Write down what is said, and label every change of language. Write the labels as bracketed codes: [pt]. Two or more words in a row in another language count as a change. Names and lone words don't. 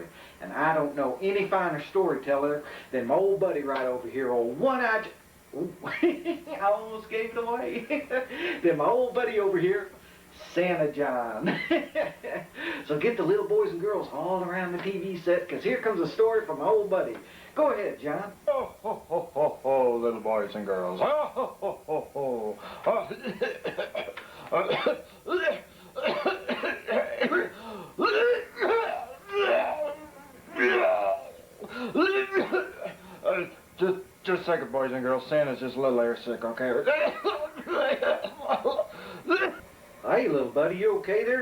[en] And I don't know any finer storyteller than my old buddy right over here, old One-Eyed... Ooh, I almost gave it away. Then my old buddy over here, Santa John. So get the little boys and girls all around the TV set, because here comes a story from my old buddy. Go ahead, John. Oh, ho, ho, ho, ho, little boys and girls. Oh, ho, ho, ho, ho. Just a second, boys and girls. Santa's just a little air sick, okay? Hey, little buddy, you okay there?